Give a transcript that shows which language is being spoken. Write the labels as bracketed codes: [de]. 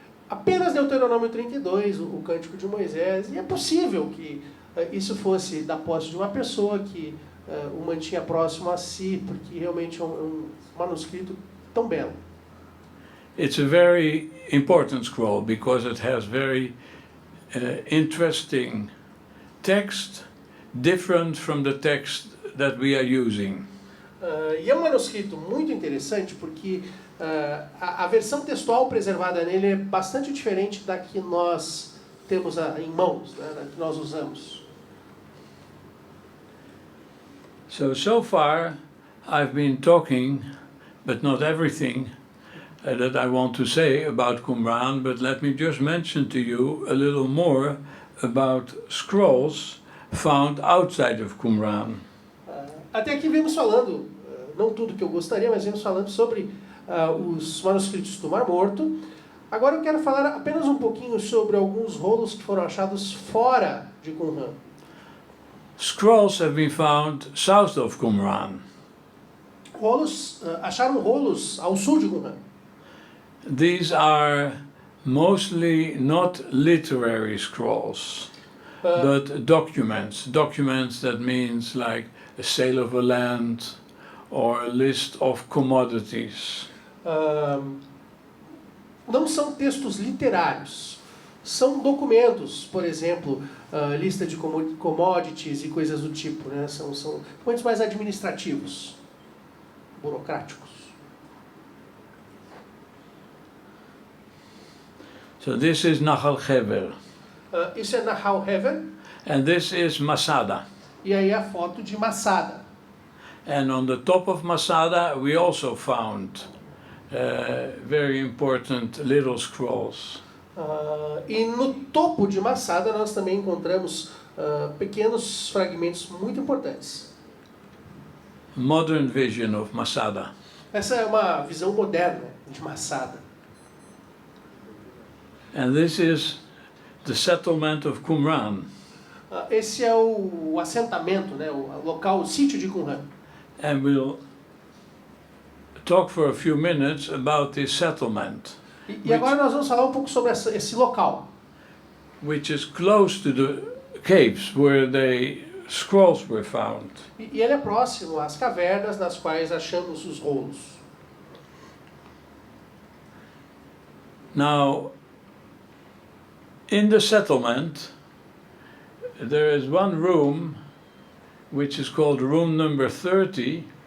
[pt] Apenas Deuteronômio 32, o Cântico de Moisés, e é possível que isso fosse da posse de uma pessoa que o mantinha próximo a si, porque realmente é um manuscrito tão belo. [en] It's a very important scroll because it has very interesting text, different from the text that we are using. [pt] E é um manuscrito muito interessante porque a versão textual preservada nele é bastante diferente da que nós temos em mãos, né, da que nós usamos. [en] So far, I've been talking, but not everything that I want to say about Qumran, but let me just mention to you a little more about scrolls found outside of Qumran. [pt] Até aqui vemos falando, não tudo que eu gostaria, mas vemos falando sobre os manuscritos do Mar Morto. Agora eu quero falar apenas um pouquinho sobre alguns rolos que foram achados fora de Qumran. [en] Scrolls have been found south of Qumran. [pt] Acharam rolos ao sul de Qumran. [en] These are mostly not literary scrolls, but documents. Documents that means like a sale of a land or a list of commodities. [pt] Não são textos literários, são documentos, por exemplo, lista de commodities e coisas do tipo, né? São documentos mais administrativos, burocráticos. [en] So this is Nahal Hever, [pt] Isso é Nahal Hever, [en] and this is Masada. [pt] e aí a foto de Masada. [en] And on the top of Masada we also found very important little scrolls. [pt] E no topo de Masada nós também encontramos pequenos fragmentos muito importantes. [en] Modern vision of Masada. [pt] Essa é uma visão moderna de Masada. [en] And this is the settlement of Qumran. [pt] Esse é o assentamento, né, o local, o sítio de Qumran. [en] And we'll talk for a few minutes about this settlement, [pt] E agora nós vamos falar um pouco sobre esse local, [en] which is close to the caves where the scrolls were found. [pt] e ele é próximo às cavernas nas quais achamos os rolos. [en] Now, in the settlement, there is one room which is called room number 30,